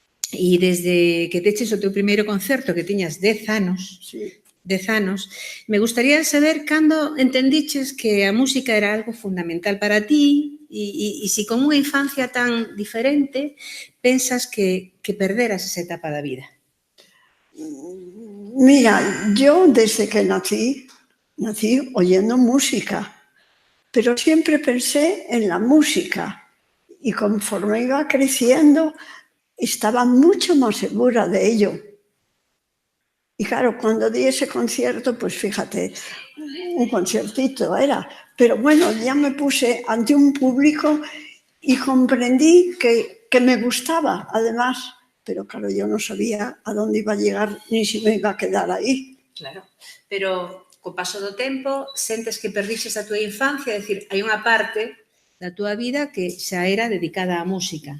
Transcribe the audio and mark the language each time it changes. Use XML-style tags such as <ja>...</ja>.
<gl>E desde que teches o teu primeiro concerto, que tiñas 10 anos, 10 anos, me gustaría saber cando entendiches que a música era algo fundamental para ti e si con unha infancia tan diferente pensas que perderas esa etapa da vida.</gl> <es>Mira, yo desde que nací oyendo música, pero siempre pensé en la música y conforme iba creciendo estaba mucho más segura de ello. Y claro, cuando di ese concierto, pues fíjate, un conciertito era, pero bueno, ya me puse ante un público y comprendí que me gustaba, además, pero claro, yo no sabía a dónde iba a llegar ni si me iba a quedar aí.</es> <gl>Claro, pero co paso do tempo sentes que perdixes a túa infancia, é dicir, hai unha parte da túa vida que xa era dedicada á música.</gl>